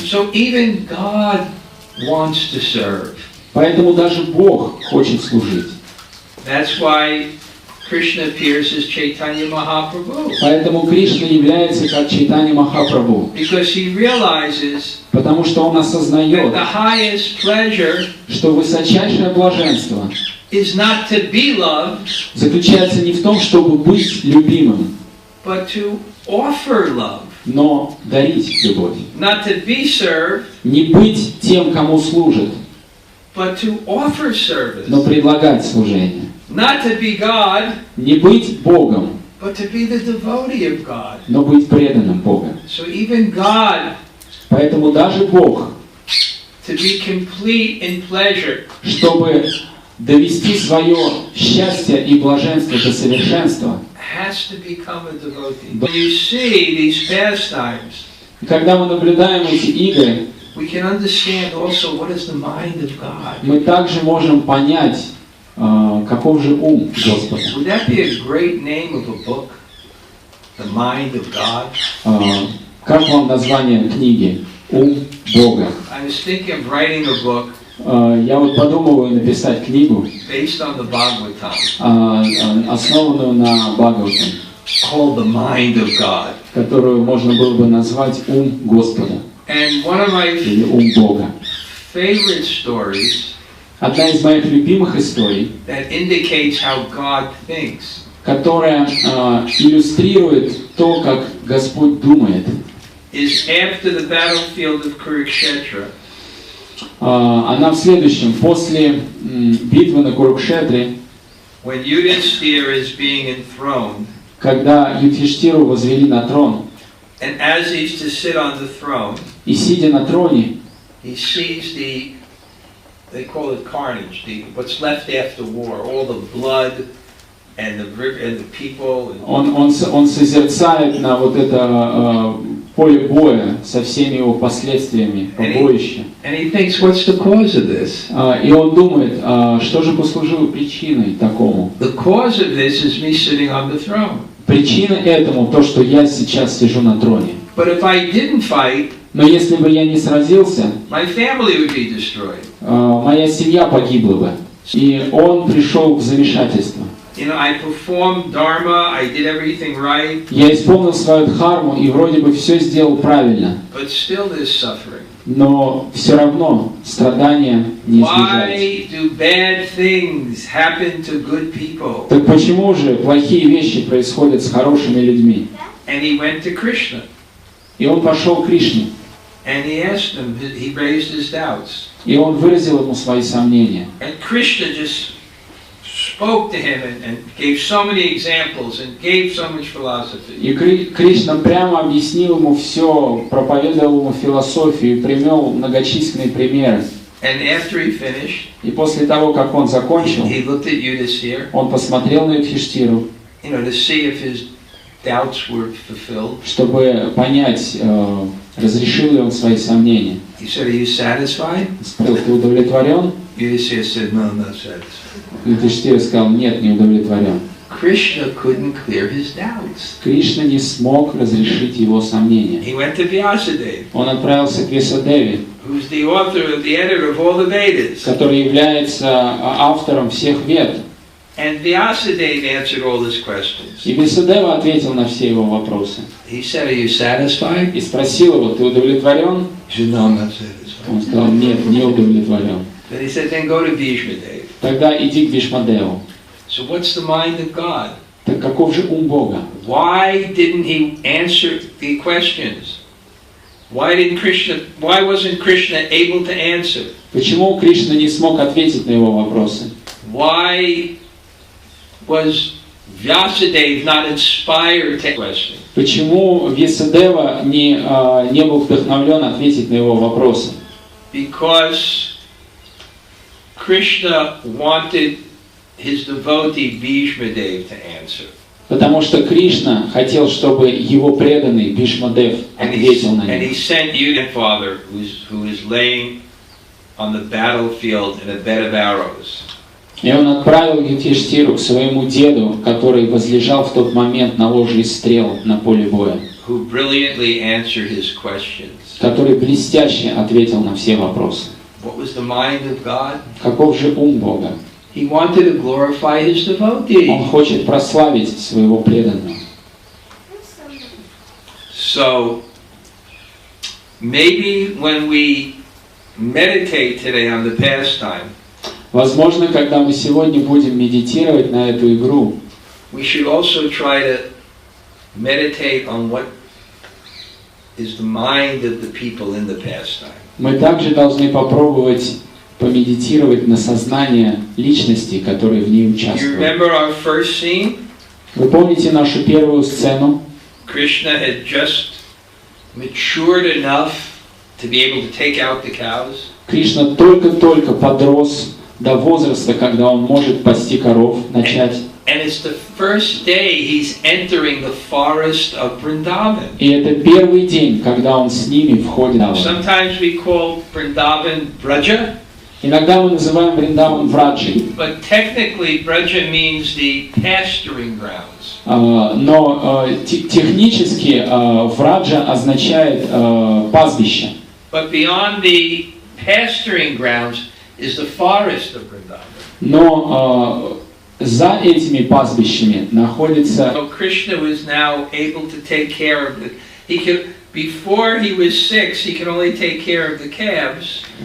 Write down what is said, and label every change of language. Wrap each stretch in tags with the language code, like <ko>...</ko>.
<en>So even God wants to serve.</en> <ru>Поэтому даже Бог хочет служить.</ru> <en>That's why Krishna appears as Chaitanya Mahaprabhu.</en> <ru>Поэтому Кришна является как Чайтанья Махапрабху.</ru> <en>Because he realizes</en> <ru>Потому что он</ru> <en>that</en> <ru>осознает,</ru> <en>the highest pleasure</en> <ru>что высочайшее блаженство</ru> <en>is not to be loved,</en> <ru>заключается не в том, чтобы быть любимым,</ru> <en>but to offer love.</en> <ru>но дарить любовь.</ru> <en>Not to be served,</en> <ru>Не быть тем, кому служит,</ru> <en>but to offer service.</en> <ru>но предлагать служение.</ru> <en>Not to be God,</en> <ru>Не быть Богом,</ru> <en>but to be the devotee of God.</en> <ru>но быть преданным Богу.</ru> <en>So even God,</en> <ru>Поэтому даже Бог,</ru> <en>to be complete in pleasure,</en> <ru>чтобы довести свое счастье и блаженство до совершенства,</ru> <en>has to become a devotee. When you see these pastimes,</en> <ru>и когда мы наблюдаем эти игры,</ru> <en>we can understand also what is the mind of God.</en> <ru>мы также можем понять, каков же ум Господа.</ru> <en>Would that be a great name of a book? The mind of God?</en> <ru>Как вам название книги? Ум Бога.</ru> <en>I was thinking of writing a book</en> <ru>Я вот подумываю написать книгу,</ru> <en>based on the Bhagavatam,</en> <ru>основанную на Бхагаватам,</ru> <en>called The Mind of God.</en> <ru>которую можно было бы назвать «Ум Господа»</ru> <en>And one of my</en> <ru>или «Ум Бога».</ru> <en>favorite stories</en> <ru>Одна из моих любимых историй,</ru> <en>that indicates how God thinks,</en> <ru>которая иллюстрирует то, как Господь думает,</ru> <en>is after the battlefield of Kurukshetra.</en> <ru>она в следующем. После битвы на Курукшетре,</ru> <en>When Yudhishthira is being enthroned,</en> <ru>когда Юдхиштиру возвели на трон,</ru> <en>and as he's to sit on the throne,</en> <ru>и сидя на троне,</ru> <en>he sees they call it carnage, what's left after war, all the blood and the people.</en> <ru>он созерцает на вот это поле боя со всеми его последствиями, побоища.</ru> <en>And he thinks, what's the cause of this?</en> <ru>И он думает, что же послужило причиной такому?</ru> <en>The cause of this is me sitting on the throne.</en> <ru>Причина этому то, что я сейчас сижу на троне.</ru> <en>But if I didn't fight,</en> <ru>Но если бы я не сразился,</ru> <en>my family would be destroyed.</en> <ru>моя семья погибла бы. И он пришел в замешательство.</ru> <en>You know, I performed dharma, I did everything right.</en> <ru>Я исполнил свою дхарму и вроде бы все сделал правильно.</ru> <en>But still there's suffering.</en> <ru>Но все равно страдания не избежать.</ru> <en>Why do bad things happen to good people?</en> <ru>Так почему же плохие вещи происходят с хорошими людьми?</ru> <en>And he went to Krishna.</en> <ru>И он пошел к Кришне.</ru> <en>And he asked him, he raised his doubts.</en> <ru>И он выразил ему свои сомнения.</ru> <en>And Krishna just spoke to him and gave so many examples and gave so much philosophy.</en> <ru>И Кришна прямо объяснил ему все, проповедовал ему философию и привел многочисленные примеры.</ru> <en>And after he finished,</en> <ru>И после того, как он закончил,</ru> <en>he looked at Yudhisthira,</en> <ru>он посмотрел на Юдхиштхиру,</ru> <en>to see if his doubts were fulfilled.</en> <ru>Чтобы понять, разрешил ли он свои сомнения.</ru> <en>He said, "Are you satisfied?"</en> <ru>Спросил: ты удовлетворен?</ru> <en>Yudhisthira said, "No, I'm not satisfied."</en> <ru>Юдхиштхира сказал: нет, не удовлетворен.</ru> <en>Krishna couldn't clear his doubts.</en> <ru>Кришна не смог разрешить его сомнения.</ru> <en>He went to Vyasadeva,</en> <ru>Он отправился к Вьясадеве,</ru> <en>who's the author, the editor of all the Vedas.</en> <ru>который является автором всех вед.</ru> <en>And Vyasadeva answered all his questions.</en> <ru>И Вьясадева ответил на все его вопросы.</ru> <en>He said, "Are you satisfied?"</en> <ru>И спросил его: ты удовлетворен?</ru> <en>He said, "No, I'm not satisfied."</en> <ru>Он сказал: нет, не удовлетворен.</ru> <en>Then he said, "Then go to Bhishmadeva."</en> <ru>Тогда иди к Вишмадеву.</ru> <en>So what's the mind of God?</en> <ru>Так каков же ум Бога?</ru> <en>Why didn't he answer the questions? Why wasn't Krishna able to answer?</en> <ru>Почему Кришна не смог ответить на его вопросы?</ru> <en>Why was Vyasadeva not inspired to question?</en> <ru>Почему Вьясадева не был вдохновлен ответить на его вопросы?</ru> <en>Because Krishna wanted his devotee Bhishmadeva to answer.</en> <ru>Потому что Кришна хотел, чтобы его преданный Бхишмадев ответил на</ru> <en>And he</en> <ru>него.</ru> <en>sent you, father, who is laying on the battlefield in a bed of arrows.</en> <ru>И он отправил Юдхиштхиру к своему деду, который возлежал в тот момент на ложе из стрел на поле боя,</ru> <en>Who brilliantly answered his questions.</en> <ru>который блестяще ответил на все вопросы.</ru> <en>What was the mind of God?</en> <ru>Каков же ум Бога?</ru> <en>He wanted to glorify his devotee.</en> <ru>Он хочет прославить своего преданного.</ru> <en>So, maybe when we meditate today on the pastime,</en> <ru>Возможно, когда мы сегодня будем медитировать на эту игру,</ru> <en>we should also try to meditate on what is the mind of the people in the pastime.</en> <ru>мы также должны попробовать помедитировать на сознание личности, которые в ней</ru> <en>You</en> <ru>участвуют.</ru> <en>remember our first scene?</en> <ru>Вы помните нашу первую сцену?</ru> <en>Krishna had just matured enough to be able to take out the cows.</en> <ru>Кришна только-только подрос до возраста, когда он может пасти коров, начать.</ru> <en>And it's the first day he's entering the forest of Vrindavan.</en> <ru>И это первый день, когда он с ними входит.</ru> <en>Sometimes we call Vrindavan Braja,</en> <ru>Иногда мы называем Вриндаван Враджей.</ru> <en>but technically Braja means the pasturing grounds.</en> <ru>Но технически Враджа означает пастбище.</ru> <en>But beyond the pasturing grounds is the forest of Vrindavan.</en> <ru>Но за этими пастбищами находится...</ru> <en>So Krishna was now able to take care of it. Before he was 6, he could only take care of the calves.</en>